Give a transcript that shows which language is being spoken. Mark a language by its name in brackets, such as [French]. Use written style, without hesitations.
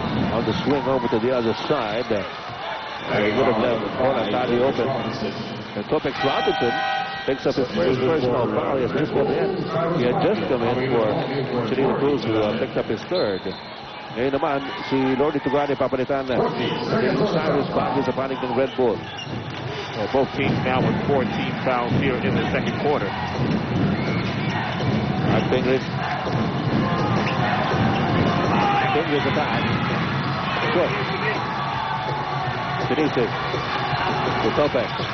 [English] On the swing over to the other side. He would have left Bonatati open. And Topex Robinson picks up his first personal foul. He has just come in. He had just come in for Salida Cruz, who picked up his third. [Filipino] Ngayon naman, si Lordy Tugande papalitan na. Yung Cyrus Bago sa panig ng Red Bull. [English] Both teams now with 14 fouls here in the second quarter. At Pingles. Pingles attack. Good. Sinisi. To Topex.